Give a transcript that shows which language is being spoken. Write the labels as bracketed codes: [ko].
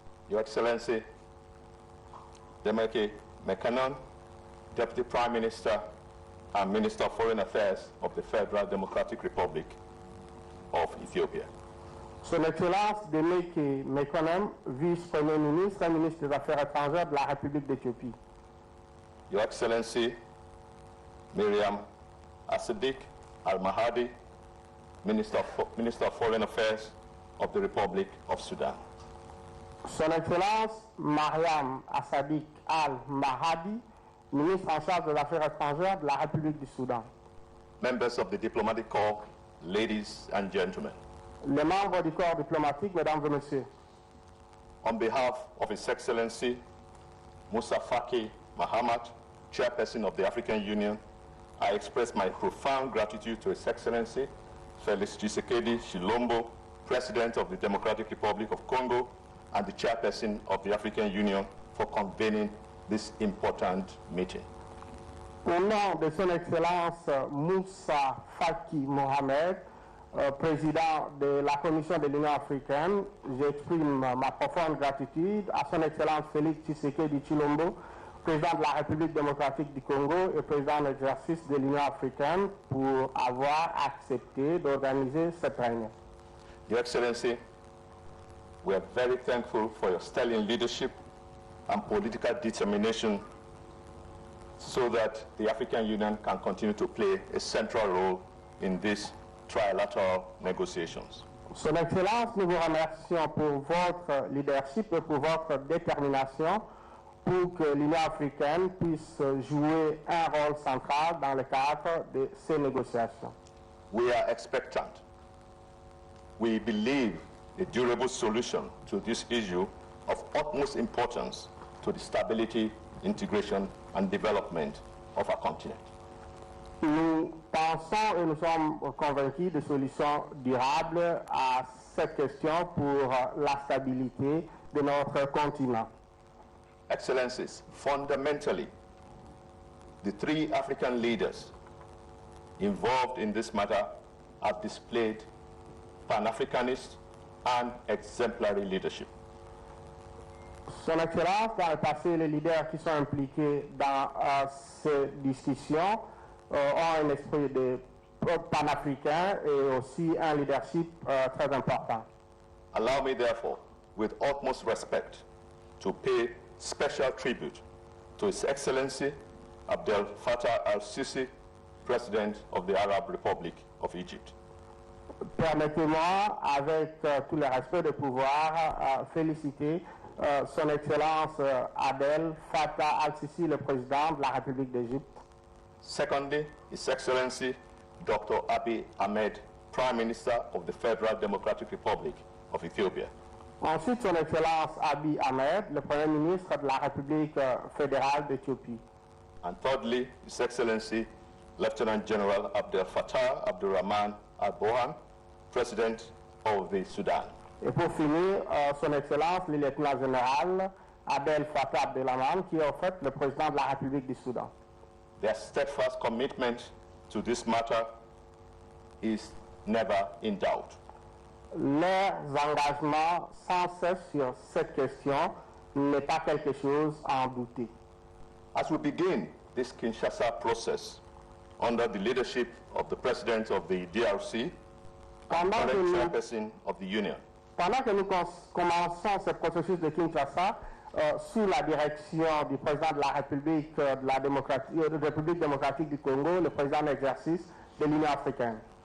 [en] Your Excellency Demeke Mekanon, Deputy Prime Minister and Minister of Foreign Affairs of the Federal Democratic Republic of Ethiopia. [fr] Son Excellence Demeke Mekanon, Vice-Premier ministre et ministre des Affaires étrangères de la République d'Éthiopie. [en] Your Excellency Miriam Asadik Al-Mahdi, Minister of Foreign Affairs of the Republic of Sudan. [fr] Son Excellence Mariam Assadik Al-Mahdi, ministre en charge des Affaires étrangères de la République du Soudan. [en] Members of the Diplomatic Corps, ladies and gentlemen. [fr] Les membres du corps diplomatique, mesdames et messieurs, [en] On behalf of His Excellency Musa Faki Mahamat, Chairperson of the African Union, I express my profound gratitude to His Excellency Felix Tshisekedi Tshilombo, President of the Democratic Republic of Congo and the Chairperson of the African Union, for convening this important meeting. [fr] au nom de Son Excellence Moussa Faki Mohamed, Président de la Commission de l'Union africaine, j'exprime ma profonde gratitude à Son Excellence Félix Tshisekedi Tshilombo, Président de la République démocratique du Congo et Président en exercice de l'Union africaine, pour avoir accepté d'organiser cette réunion. [en] Your Excellency, we are very thankful for your sterling leadership and political determination so that the African Union can continue to play a central role in these trilateral negotiations. [fr] Son Excellence, nous vous remercions pour votre leadership et pour votre détermination pour que l'Union africaine puisse jouer un rôle central dans le cadre de ces négociations. [en] We are expectant. We believe a durable solution to this issue of utmost importance to the stability, integration, and development of our continent. [fr] Nous pensons et nous sommes convaincus de solutions durables à cette question pour la stabilité de notre continent. [en] Excellencies, fundamentally, the three African leaders involved in this matter have displayed Pan-Africanist and exemplary leadership. [fr] Son Excellence, dans le passé, les leaders qui sont impliqués dans ces discussions ont un esprit de pan-africain et aussi un leadership très important. [en] Allow me, therefore, with utmost respect, to pay special tribute to His Excellency Abdel Fattah al-Sisi, President of the Arab Republic of Egypt. [fr] Permettez-moi, avec tout le respect, de pouvoir féliciter Son Excellence Abdel Fattah al-Sisi, le président de la République d'Égypte. [en] Secondly, His Excellency Dr. Abiy Ahmed, Prime Minister of the Federal Democratic Republic of Ethiopia. [fr] Ensuite, Son Excellence Abiy Ahmed, le Premier ministre de la République fédérale d'Éthiopie. [en] And thirdly, His Excellency Lieutenant General Abdel Fattah Abdurrahman al-Burhan, President of the Sudan. [fr] Et pour finir, Son Excellence le lieutenant général Abdel Fattah Abdelrahman, qui est en fait le président de la République du Soudan. [en] Their steadfast commitment to this matter is never in doubt. [fr] Leurs engagements sans cesse sur cette question n'est pas quelque chose à en douter. [en] As we begin this Kinshasa process under the leadership of the President of the DRC, and current Chairperson of the Union, [fr] Pendant que nous commençons ce processus de Kinshasa, sous la direction du président de la République, République démocratique du Congo, le président en exercice de l'Union africaine,